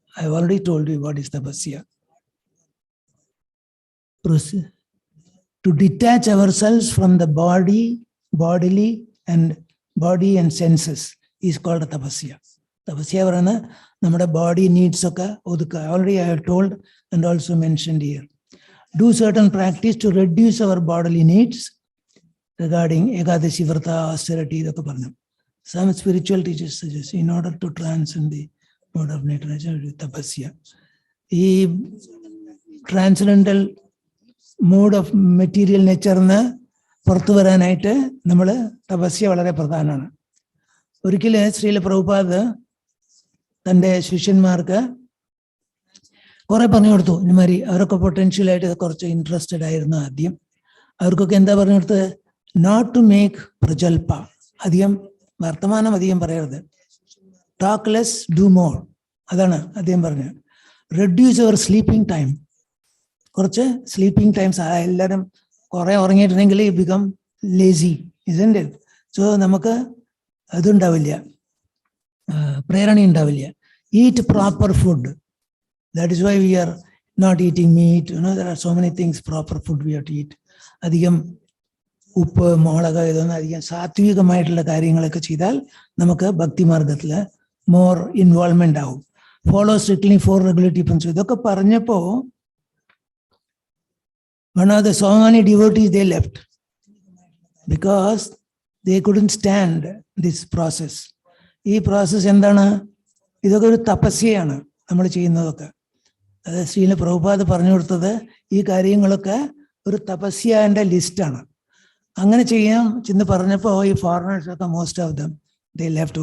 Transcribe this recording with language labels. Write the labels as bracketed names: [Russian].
[English] I have already told you what is tapasya. To detach ourselves from the bodily and senses is called a tapasya. [Malayalam] Tapasya പറയുന്ന നമ്മുടെ body needs ഒക്കെ ഒതുക്കുക. [English] Already I have told and also mentioned here. Do certain practice to reduce our bodily needs regarding Ekadashi Vrata, austerity, [Malayalam] ഇതൊക്കെ പറഞ്ഞു. [English] Some spiritual teachers suggest in order to transcend the mode of nature, tapasya. [Malayalam] ഈ transcendental mode of material നേച്ചറിന് പുറത്തു വരാനായിട്ട് നമ്മൾ തപസ്യ വളരെ പ്രധാനമാണ്. ഒരിക്കലും ശ്രീല പ്രഭുപാദ് തൻ്റെ ശിഷ്യന്മാർക്ക് കുറെ പറഞ്ഞു കൊടുത്തു. ഇനിമാതിരി അവരൊക്കെ പൊട്ടൻഷ്യലായിട്ട് കുറച്ച് ഇൻട്രസ്റ്റഡ് ആയിരുന്നു ആദ്യം. അവർക്കൊക്കെ എന്താ പറഞ്ഞു കൊടുത്തത്? [English] not to make [Malayalam] പ്രജൽപ, അധികം വർത്തമാനം അധികം പറയരുത്. [English] Talk less, do more. [Malayalam] അതാണ് അദ്ദേഹം പറഞ്ഞത്. [English] Reduce our sleeping time. [Malayalam] കുറച്ച് സ്ലീപ്പിംഗ് ടൈംസ്. എല്ലാവരും കുറെ ഉറങ്ങിയിട്ടുണ്ടെങ്കിൽ [English] Become lazy, isn't it? [Malayalam] So നമുക്ക് അതുണ്ടാവില്ല, പ്രേരണ ഉണ്ടാവില്ല. [English] Eat proper food. That is why we are not eating meat. There are so many things, proper food we have to eat. [Malayalam] അധികം ഉപ്പ്, മുളക്, ഇതൊന്നും അധികം സാത്വികമായിട്ടുള്ള കാര്യങ്ങളൊക്കെ ചെയ്താൽ നമുക്ക് ഭക്തിമാർഗത്തിൽ [English] more involvement [Malayalam] ആവും. [English] Follow strictly 4 regulatory principles. [Malayalam] ഇതൊക്കെ പറഞ്ഞപ്പോ [English] one of the so many devotees they left because they couldn't stand this process. [Malayalam] ഈ പ്രോസസ് എന്താണ്? ഇതൊക്കെ ഒരു തപസ്യയാണ് നമ്മൾ ചെയ്യുന്നതൊക്കെ. അത് ശ്രീല പ്രഭുപാദ് പറഞ്ഞു കൊടുത്തത് ഈ കാര്യങ്ങളൊക്കെ ഒരു തപസ്യന്റെ ലിസ്റ്റാണ്. അങ്ങനെ ചെയ്യാൻ ചെന്ന് പറഞ്ഞപ്പോൾ ഈ ഫോറിനേഴ്സ് ഒക്കെ [English] Most of them they left.